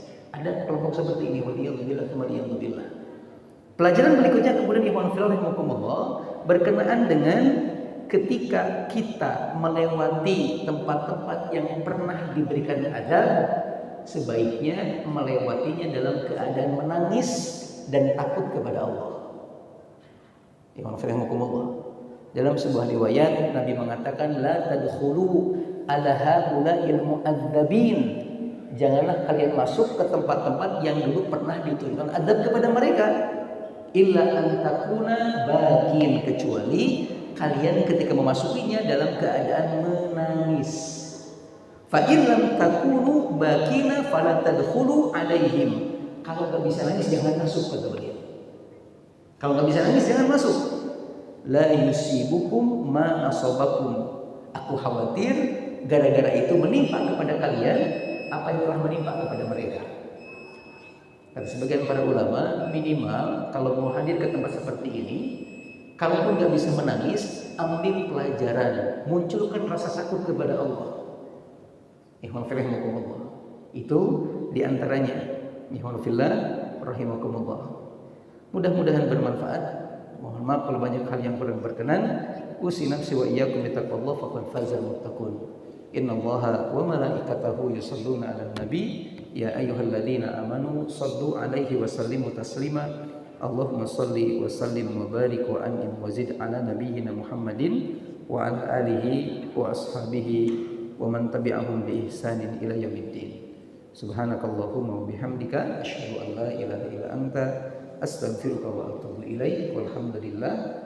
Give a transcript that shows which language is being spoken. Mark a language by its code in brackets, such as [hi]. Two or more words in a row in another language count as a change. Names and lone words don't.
[id] Ada kelompok seperti ini. Pelajaran berikutnya kemudian [ar] إخوان في الله رحمكم الله [id] berkenaan dengan ketika kita melewati tempat-tempat yang pernah diberikan adab, sebaiknya melewatinya dalam keadaan menangis dan takut kepada Allah. Dalam sebuah riwayat Nabi mengatakan, [ar] لا تدخلوا على هؤلاء المعذبين. [id] Janganlah kalian masuk ke tempat-tempat yang dulu pernah diturunkan adab kepada mereka. [ar] إلا أن تكونوا باكين, [id] kecuali kalian ketika memasukinya dalam keadaan menangis. [ar] فإن لم تكونوا باكين فلا تدخلوا عليهم. [id] Kalau enggak bisa nangis jangan masuk, kata beliau. Kalau enggak bisa nangis jangan masuk. [ar] لا يصيبكم ما أصابكم. [id] Aku khawatir gara-gara itu menimpa kepada kalian apa yang telah menimpa kepada mereka. Kata sebagian para ulama, minimal kalau mau hadir ke tempat seperti ini, kalaupun nggak bisa menangis, ambil pelajaran, munculkan rasa takut kepada Allah. Itu diantaranya. Mudah-mudahan bermanfaat. Mohon maaf kalau banyak hal yang kurang berkenan. [ar] أوصي نفسي وإياكم بتقوى الله فقد فاز المتقون. إن الله وملائكته يصلون على النبي يا أيها الذين آمنوا صلوا عليه وسلموا تسليما. اللهم صل وسلم وبارك وأنعم وزد على نبينا محمد وعلى آله وأصحابه ومن تبعهم بإحسان إلى يوم الدين. سبحانك اللهم وبحمدك أشهد أن لا إله إلا أنت أستغفرك وأتوب إليك.